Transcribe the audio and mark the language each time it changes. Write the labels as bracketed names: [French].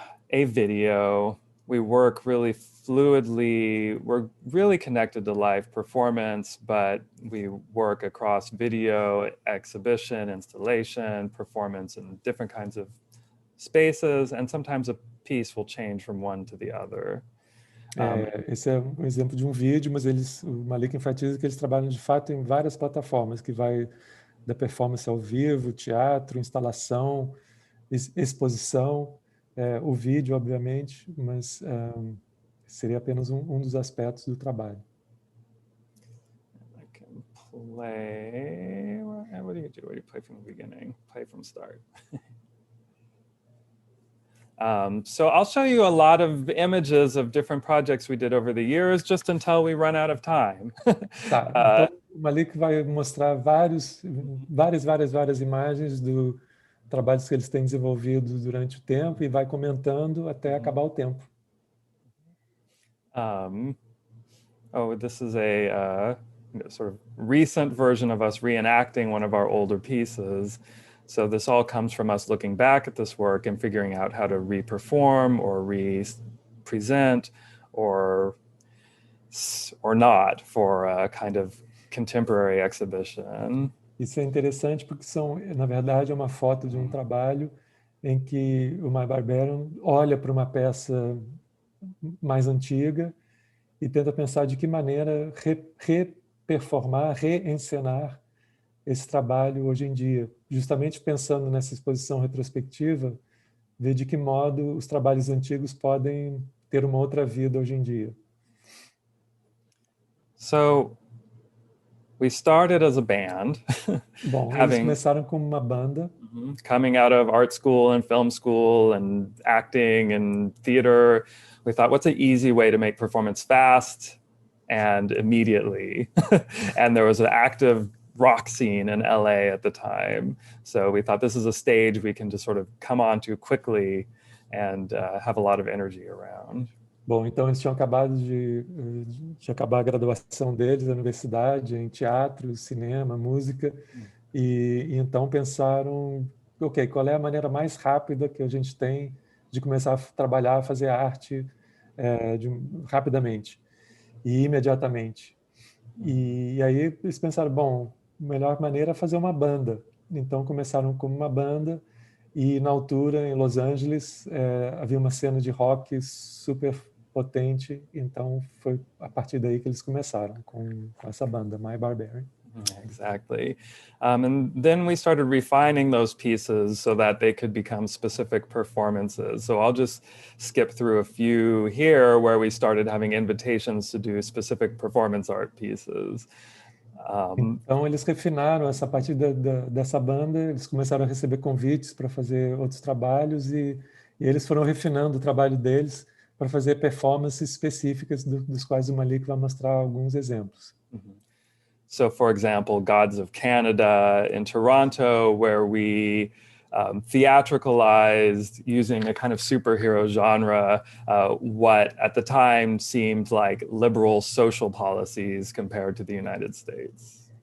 [English] a video. We work really fluidly. We're really connected to live performance, but we work across video, exhibition, installation, performance in different kinds of spaces, and sometimes a piece will change from one to the other. [Portuguese] Esse é um exemplo de um vídeo, mas o Malik enfatiza que eles trabalham de fato em várias plataformas, que vai da performance ao vivo, teatro, instalação, exposição, o vídeo, obviamente, mas seria apenas um dos aspectos do trabalho. [English] I can play. What do you do? What do you play from the beginning? Play from start. So I'll show you a lot of images of different projects we did over the years, just until we run out of time. [Portuguese] Tá, então o Malik vai mostrar várias imagens do trabalhos que eles têm desenvolvido durante o tempo e vai comentando até acabar o tempo. [English] This is a sort of recent version of us reenacting one of our older pieces. So this all comes from us looking back at this work and figuring out how to re-perform or re-present or not for a kind of contemporary exhibition. [Portuguese] Isso é interessante porque na verdade, é uma foto de um trabalho em que o My Barbarian olha para uma peça mais antiga e tenta pensar de que maneira reperformar, reencenar esse trabalho hoje em dia. Justamente pensando nessa exposição retrospectiva, ver de que modo os trabalhos antigos podem ter uma outra vida hoje em dia. [English] So, we started as a band. [Portuguese] Bom, eles começaram como uma banda. [English] Coming out of art school and film school and acting and theater, we thought, what's an easy way to make performance fast and immediately? And there was an active rock scene in LA at the time. So we thought this is a stage we can just sort of come onto quickly and have a lot of energy around. [Portuguese] Bom, então eles tinham acabado de acabar a graduação deles na universidade, em teatro, cinema, música, e então pensaram, ok, qual é a maneira mais rápida que a gente tem de começar a trabalhar, a fazer arte rapidamente e imediatamente. E aí eles pensaram, bom, a melhor maneira é fazer uma banda. Então começaram como uma banda e na altura, em Los Angeles, havia uma cena de rock super potente, então foi a partir daí que eles começaram com essa banda, My Barbarian. [English] Exactly. And then we started refining those pieces so that they could become specific performances. So I'll just skip through a few here where we started having invitations to do specific performance art pieces. [Portuguese] Então eles refinaram essa partir dessa banda, eles começaram a receber convites para fazer outros trabalhos e eles foram refinando o trabalho deles para fazer performances específicas dos quais o Malik vai mostrar alguns exemplos. [English] So, for example, Gods of Canada in Toronto, where we theatricalized using a kind of superhero genre, what at the time seemed like liberal social policies compared to the United States.